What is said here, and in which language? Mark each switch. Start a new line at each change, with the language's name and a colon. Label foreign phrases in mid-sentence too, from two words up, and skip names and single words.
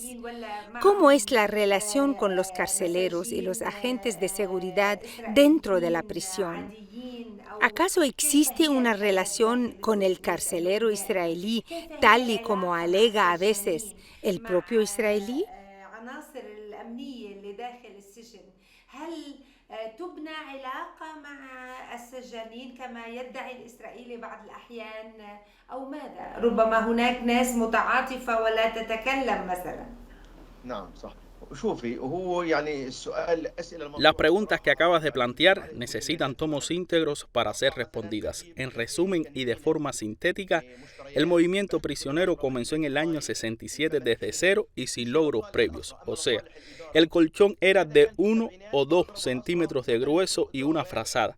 Spanish: ¿Cómo es la relación con los carceleros y los agentes de seguridad dentro de la prisión? ¿Acaso existe una relación con el carcelero israelí tal y como alega a veces el propio israelí?
Arabic: تبنى علاقة مع السجانين كما يدعي الإسرائيلي بعض الأحيان أو ماذا؟ ربما هناك ناس متعاطفة ولا تتكلم مثلا. نعم صح. شوفي هو يعني السؤال أسئلة
Spanish: Las preguntas que acabas de plantear necesitan tomos íntegros para ser respondidas. En resumen y de forma sintética, el movimiento prisionero comenzó en el año 67 desde cero y sin logros previos. O sea, el colchón era de 1 o 2 centímetros de grueso y una frazada.